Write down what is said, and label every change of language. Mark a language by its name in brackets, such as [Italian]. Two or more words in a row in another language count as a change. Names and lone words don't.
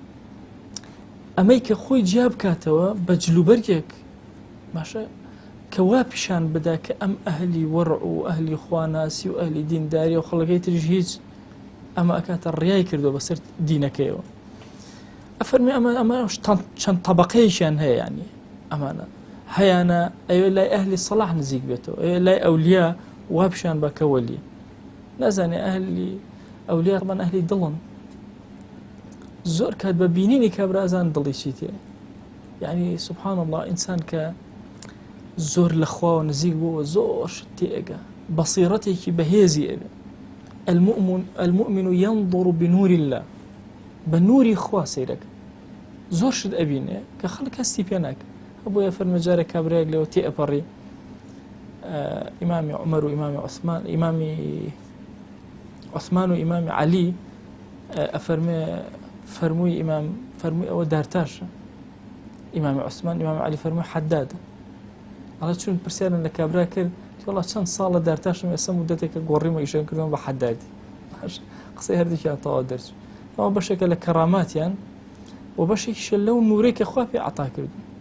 [Central Kurdish] ئەمەی کە خۆی جیا بکاتەوە بە جلوبەرگێک باشە کە وا پیشان بدا کە ئەم ئەهلی وەڕع و ئەهلی خواناسی و ئەهلی دینداری و خەڵکەی تریش هیچ ئەمە ئەکاتە ڕیای کردو بەسەر دینەکەیەوە ئەفەرمی ئەمە چەند طەبەقەیەکیان هەیە یعنی ئەمانە هەیانە ئەوێ لای ئەهلی سەلاح نزیک بێتەوە ئەوێ لای ئەولیا وا پیشان بە کە وەلی نازانێ ئەهلی ئەولیا ڕەبان ئەهلی دڵن زۆر کات بە بینینی کابرازان دڵی چیتێ یعنی [Arabic] سبحان الله [Central Kurdish] ئینسان کە زۆر لە خواوە نزیک بووە زۆر شت تێئەگا بەسیرەتێکی بەهێزی ئەبێ [Arabic] المؤمن ينظر بنور الله [Central Kurdish] بە نوری خوا سەیرەکە زۆر شت ئەبینێ کە خەڵک هەستی پێ ناکە بۆیە فەرمەجارێک کابرایەک لەوە تێئەپەڕی ئیمامی عومەر و ئیمامی عوسمان ئیمامی عوسمان و ئیمامی عەلی فەرمووی ئیمام فەرمووی ئەوە دارتاشە ئیمامی عوسمان ئیمامی عەلی فەرمووی حەدادە ئەڵە چون پرسیارن لە کابرا کرد وەڵا چەند ساڵە دارتاشم ئێستا مودەتێکە گۆڕیمە ئیشان کردەوە بە حەدادی قسەی هەردووکیان تەواو دەرچوو ئەوە بەشێکە لە کەراماتیان و بەشێکیشە لەو نورەی کە خوا پێ عەتا کردو